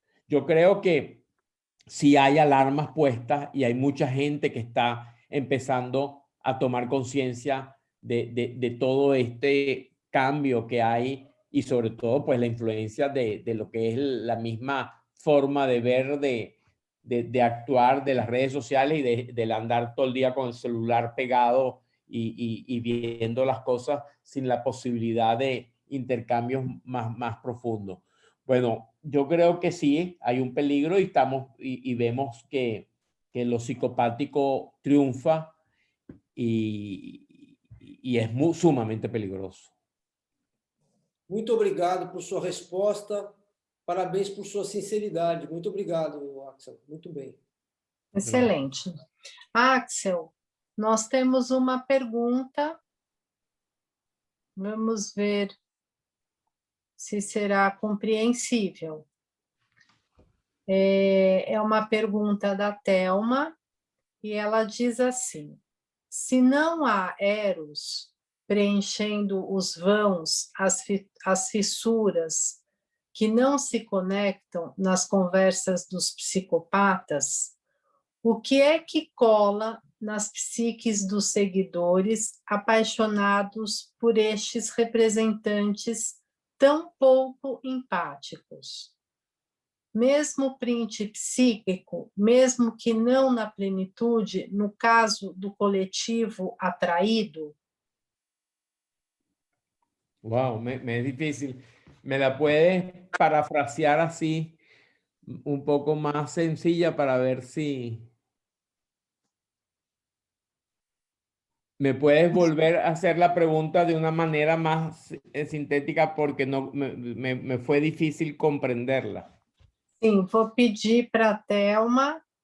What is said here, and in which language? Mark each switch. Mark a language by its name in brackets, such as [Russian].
[Spanish] Yo creo que si hay alarmas puestas y hay mucha gente que está empezando a tomar conciencia de todo este cambio que hay y sobre todo pues la influencia de lo que es la misma forma de ver, de actuar de las redes sociales y del andar todo el día con el celular pegado y viendo las cosas sin la posibilidad de intercambios más profundos. Bueno, yo creo que sí, hay un peligro y vemos que lo psicopático triunfa y es sumamente peligroso. [Portuguese] Muito obrigado por sua resposta. Parabéns por sua sinceridade. Muito obrigado, Axel. Muito bem. Excelente. Axel, nós temos uma pergunta. Vamos ver se será compreensível. É uma pergunta da Thelma, e ela diz assim: se não há Eros preenchendo os vãos, as fissuras que não se conectam nas conversas dos psicopatas, o que é que cola nas psiques dos seguidores apaixonados por estes representantes tão pouco empáticos? Mesmo print psíquico, mesmo que não na plenitude, no caso do coletivo atraído? [Spanish] Wow, me es difícil. ¿Me la puedes parafrasear así, un poco más sencilla para ver si... ¿Me puedes volver a hacer la pregunta de una manera más sintética porque no me fue difícil comprenderla? [Portuguese] Sim, vou pedir para a Thelma.